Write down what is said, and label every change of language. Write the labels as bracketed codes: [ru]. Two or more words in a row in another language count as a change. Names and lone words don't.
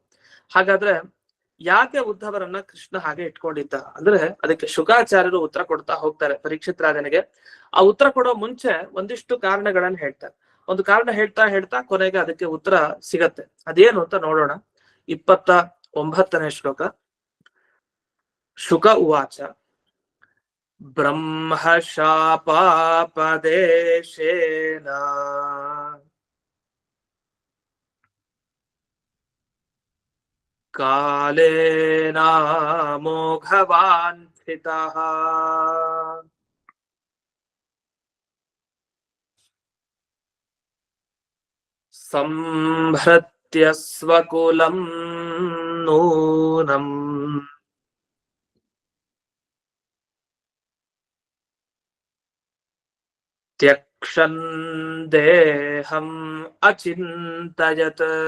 [kn] ಹಾಗಾದ್ರೆ ಯಾಕೆ ಉದ್ಧವರನ್ನ ಕೃಷ್ಣ ಹಾಗೆ ಇಟ್ಕೊಂಡಿದ್ದ ಅಂದ್ರೆ ಅದಕ್ಕೆ ಶುಕಾಚಾರ್ಯರು ಉತ್ತರ ಕೊಡ್ತಾ ಹೋಗ್ತಾರೆ ಪರೀಕ್ಷಿತ್ ರಾಜನಿಗೆ. ಆ ಉತ್ತರ ಕೊಡೋ ಮುಂಚೆ ಒಂದಿಷ್ಟು ಕಾರಣಗಳನ್ನ ಹೇಳ್ತಾರೆ. ಒಂದು ಕಾರಣ ಹೇಳ್ತಾ ಹೇಳ್ತಾ ಕೊನೆಗೆ ಅದಕ್ಕೆ ಉತ್ತರ ಸಿಗತ್ತೆ. ಅದೇನು ಅಂತ ನೋಡೋಣ. 29ನೇ ಶ್ಲೋಕ. [sa] ಶುಕ ಉವಾಚ ಬ್ರಹ್ಮ ಶಾಪಾಪದೇಶೇನ ಕಾಲೇನ ಮೋಘವಾನ್ ಸ್ಥಿತಃ ಸಂಭೃತ್ಯ ಸ್ವಕುಲಂ ನೂನಂ ತ್ಯಕ್ಷನ್ ದೇಹಂ ಅಚಿಂತಯತ್.